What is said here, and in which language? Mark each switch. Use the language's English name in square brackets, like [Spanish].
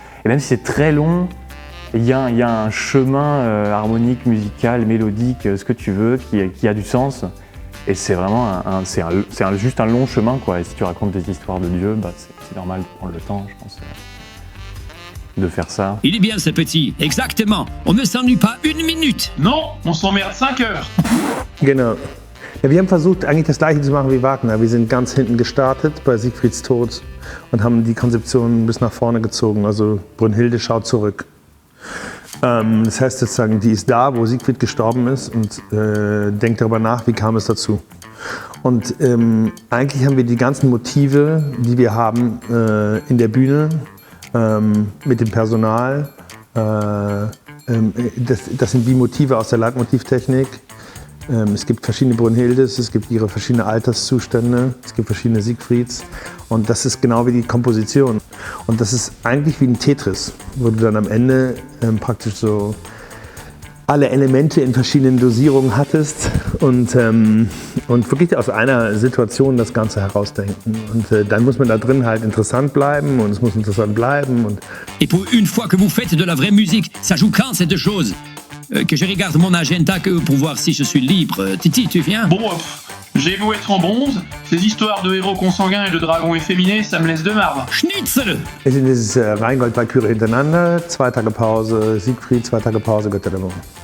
[French] Et même si c'est très long, il y a un chemin harmonique, musical, mélodique, ce que tu veux, qui a du sens. Et c'est vraiment juste un long chemin, quoi. Et si tu racontes des histoires de Dieu, bah, c'est normal de prendre le temps, je pense, de faire ça. Il est bien ce petit, exactement. On ne s'ennuie pas une minute. Non, on s'emmerde 5 heures. [German] Genau. Ja, wir haben versucht, eigentlich das Gleiche zu machen wie Wagner. Wir sind ganz hinten gestartet bei Siegfrieds Tod und haben die Konzeption bis nach vorne gezogen. Also Brünnhilde schaut zurück. Das heißt sozusagen, die ist da, wo Siegfried gestorben ist und denkt darüber nach, wie kam es dazu. Und eigentlich haben wir die ganzen Motive, die wir haben in der Bühne, mit dem Personal, das sind die Motive aus der Leitmotivtechnik. Es gibt verschiedene Brünnhildes, es gibt ihre verschiedenen Alterszustände, es gibt verschiedene Siegfrieds und das ist genau wie die Komposition. Und das ist eigentlich wie ein Tetris, wo du dann am Ende praktisch so alle Elemente in verschiedenen Dosierungen hattest und wirklich aus einer Situation das Ganze herausdenken. Und dann muss man da drin halt interessant bleiben und es muss interessant bleiben. [French] Et pour une fois que vous faites de la vraie musique, ça joue quand cette chose que je regarde mon agenda que pour voir si je suis libre. Titi, tu viens? Bon, j'ai beau être en bronze, ces histoires de héros consanguins et de dragons efféminés, ça me laisse de marbre. [German] Schnitzel! Es sind dieses Rheingold-Walküre hintereinander, 2 Tage Pause, Siegfried, 2 Tage Pause, Götter der Woche.